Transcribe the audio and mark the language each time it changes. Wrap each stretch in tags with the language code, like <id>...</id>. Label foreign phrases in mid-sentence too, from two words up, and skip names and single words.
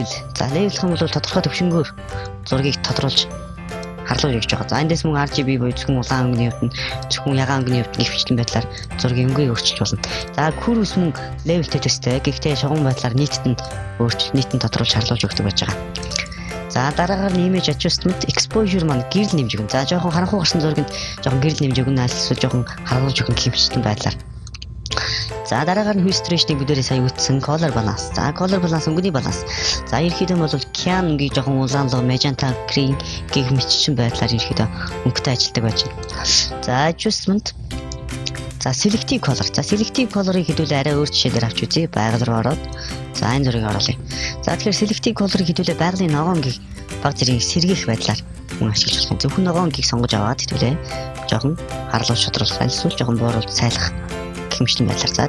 <mn>Level гэх юм бол тодорхой төвшнгөөр зургийг тодруулж харлуулж өгч байгаа. Эндээс мөн RGB буюу зөвхөн улаан өнгөний хувьд нь зөвхөн ягаан өнгөний хувьд гэх мэтлэн байдлаар зургийн өнгийг өөрчилж болно. Curves мөн levelтэй төстэй. Гэхдээ шугам байдлаар нийтэд тодруулж харлуулж өгдөг байж байгаа. Дараагаар нь</mn> <en>image adjustment exposure</en> <mn>маань гэрэл нэмж өгнө. Жоохон харанхуй гарсан зургинд жоохон гэрэл нэмж өгнө, эсвэл жоохон харлуулж өгнө гэх мэтлэн байдлаар. Дараагаар нь</mn> <en>hue saturation-</en> <mn>ыг бүгдээрээ сая үтсэн</mn> <en>color balance. Color balance</en> <mn>өнгөний баланс. Ерөнхийдөө бол cyan өнгийг жоохон улаан луу,</mn> <en>magenta, green</en> <mn>гэх мэтчэн байдлаар ерөнхийдөө өнгөтэй ажилладаг байж байна. Adjustment.</mn> <en>Selective color. Selective color-</en> <mn>ыг хэдүүлээ арай өөр жишээлээр авч үзье. Байгаль руу ороод энэ зургийг оруулъя. Тэгэхээр</mn> <en>selective color-</en> <mn>ыг хэдүүлээ байгалийн ногоон гэх баг зэрэг сэргийх байдлаар мөн ашиглаж болох. Зөвхөн ногоон гийг сонгож аваад хэдүүлээ жоохон харлуулж шодруулах, эсвэл жоохон бууруулж сайлгах хэмжээний байдлаар.</mn>